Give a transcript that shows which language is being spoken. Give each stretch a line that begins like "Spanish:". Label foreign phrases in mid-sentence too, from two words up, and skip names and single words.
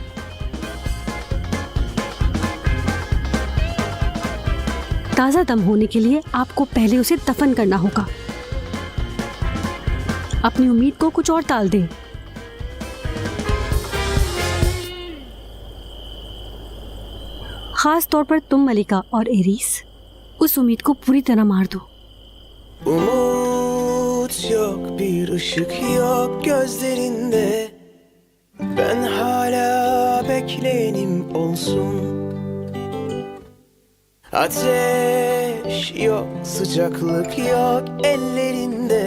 Hindi: ताज़ा दम होने के लिए आपको पहले उसे दफन करना होगा। अपनी उम्मीद को कुछ और टाल दें। खास तौर पर तुम मलिका और एरीस, उस उम्मीद को पूरी तरह मार दो।
Turkish: Umut yok, bir ışık yok gözlerinde. Ben hala bekleyenim olsun. Ateş yok, sıcaklık yok ellerinde.